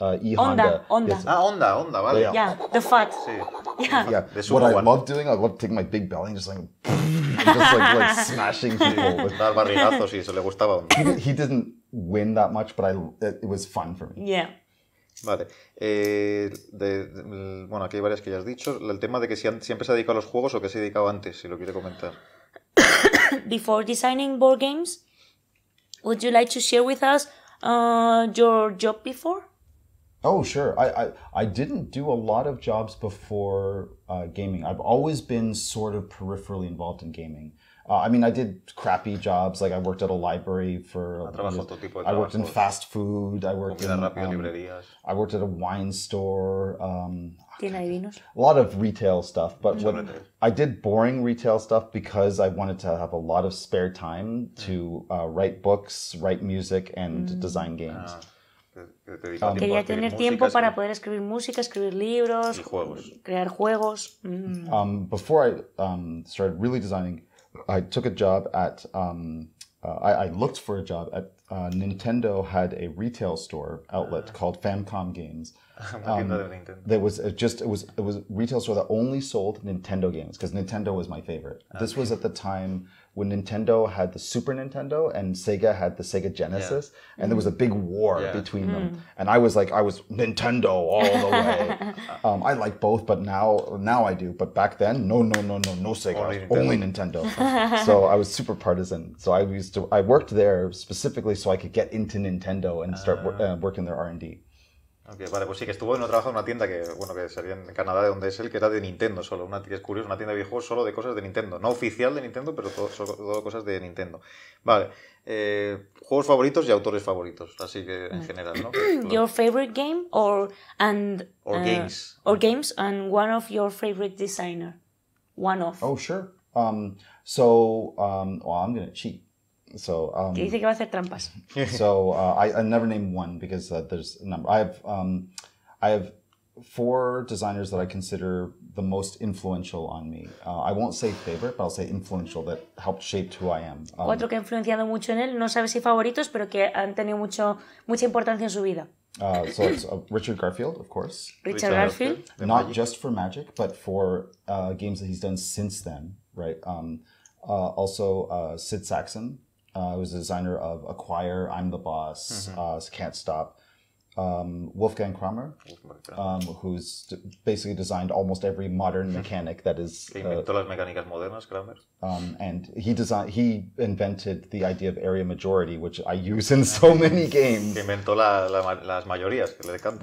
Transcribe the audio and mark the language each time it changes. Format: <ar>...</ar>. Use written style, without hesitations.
<en>E-Honda. Yes.</en> <es>Honda, vale.</es> <en>Yeah, the fat.</en> <es>Sí.</es> <en>Yeah. What I love doing, I love taking my big belly and just like smashing people.</en> <es>Dar barrigazos y eso le gustaba.</es> <en>He didn't win that much, but it was fun for me. Yeah.</en> <es>Vale. Bueno, aquí hay varias que ya has dicho. El tema de que siempre se ha dedicado a los juegos o que se ha dedicado antes, si lo quiere comentar.</es> <en>Before designing board games, would you like to share with us your job before? Oh, sure. I didn't do a lot of jobs before gaming. I've always been sort of peripherally involved in gaming. I mean, I did crappy jobs. Like I worked at a library I worked in fast food. I worked at a wine store. A lot of retail stuff. But I did boring retail stuff because I wanted to have a lot of spare time to write books, write music, and design games.</en> <es>Quería tener tiempo para poder escribir música, escribir libros, crear juegos.</es> <en>Before I started really designing, I took a job at, I looked for a job at Nintendo had a retail store outlet called Famicom Games. There was it was a retail store that only sold Nintendo games because Nintendo was my favorite. This was at the time when Nintendo had the Super Nintendo and Sega had the Sega Genesis, and there was a big war between them. And I was Nintendo all the way. I like both, but now I do. But back then, no Sega, only Nintendo. So I was super partisan. So I worked there specifically so I could get into Nintendo and start working their R&D.</en> <es>Okay, vale, pues sí, que estuvo no trabajaba en una tienda que sería en Canadá, de donde es él, que era de Nintendo solo, que es curioso, una tienda de videojuegos solo de cosas de Nintendo, no oficial de Nintendo, pero todo cosas de Nintendo. Vale, juegos favoritos y autores favoritos, así que en general, ¿no?</es> <en>Your favorite game or games. Or games and one of your favorite designer. One of. Oh, sure. I'm going to cheat. So</en> <es>que dice que va a hacer trampas.</es> <en>So I never name one because there's a number. I have 4 designers that I consider the most influential on me. I won't say favorite, but I'll say influential, that helped shape who I am.</en> <es>4 que han influenciado mucho en él, no sabe si favoritos, pero que han tenido mucha importancia en su vida.</es> <en>So it's Richard Garfield, of course. Richard Garfield. Not just for Magic, but for games that he's done since then, right? Also Sid Sackson. Who's the designer of Acquire, I'm the Boss, Can't Stop. Wolfgang Kramer, who's basically designed almost every modern mechanic that is...</en> <es>Que inventó las mecánicas modernas, Kramer.</es> <en>And he invented the idea of area majority, which I use in so many games.</en> <es>Que inventó las mayorías, que le decantan.</es>